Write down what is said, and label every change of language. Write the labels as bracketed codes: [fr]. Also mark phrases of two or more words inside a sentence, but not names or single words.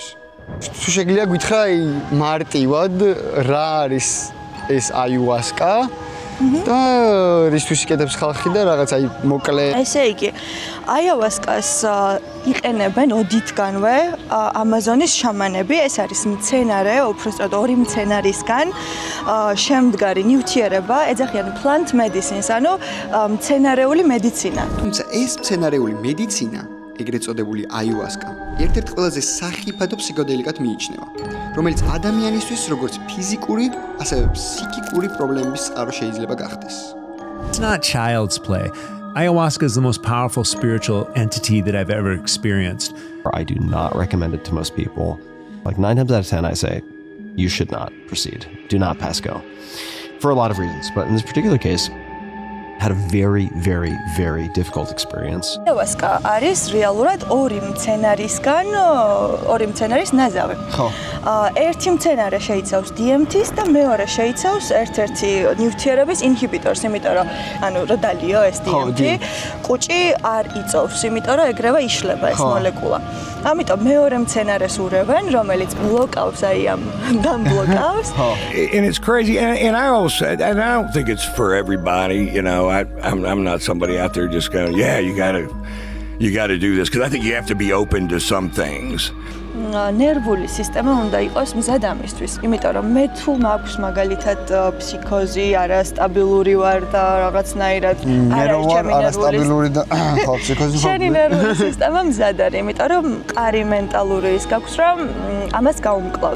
[ka] თუ შეგიძლია გითხრა მარტივად რა არის ეს აიუასკა და რისთვის იკეთებს ხალხი და რაღაც აი მოკლე ესე იგი აიუასკას იყენებენ ოდითგანვე ამაზონის შამანები ეს არის მცენარე უბრალოდ ორი მცენარისგან შემდგარი ნივთიერება ეძახიან [en] plant medicines [ka] ანუ მცენარეული მედიცინა თუმცა ეს მცენარეული მედიცინა ეგრეთ წოდებული აიუასკა ერთ-ერთ ყველაზე სახიფათო ფსიქოდელიკად მიიჩნევა, რომელიც ადამიანისთვის როგორც ფიზიკური, ასევე ფსიქიკური პრობლემების წყარო შეიძლება გახდეს. [en] It's not child's play. Ayahuasca is the most powerful spiritual entity that I've ever experienced. I do not recommend it to most people. Like 9 times out of 10, I say, you should not proceed. Do not pass go. For a lot of reasons. But in this particular case, I had a very, very, very difficult experience. [ka] Ayahuasca არის რეალურად ორი მცენარის ნაზავი. ხო. ერთი მცენარე შეიცავს DMT-ს და მეორე შეიცავს ერთ-ერთი ნივთიერების ინჰიბიტორს, იმიტომ რომ ანუ რო დალიო ეს DMT, კუჭი არ იწოვს, იმიტომ რომ ეგრევე იშლება ეს მოლეკულა. ამიტომ მეორე მცენარეს ურევენ, რომელიც ბლოკავს აი ამ დამბლოკავს. [en] And it's crazy and I also and I don't think it's for everybody, you know. I'm not somebody out there just going, yeah, you got to do this because I think you have to be open to some things. [ka] ნერვული სისტემა უნდა იყოს მზად ამისთვის, იმიტომ რომ მე თუ მაქვს მაგალითად ფსიქოზი, არასტაბილური ვარ და რაღაცნაირად არასტაბილური და ხო ფსიქოზი ხო. შენი ნერვული სისტემა მზად არის, იმიტომ რომ მყარი მენტალური ის გაქვს, რომ ამას გაუმკლავ.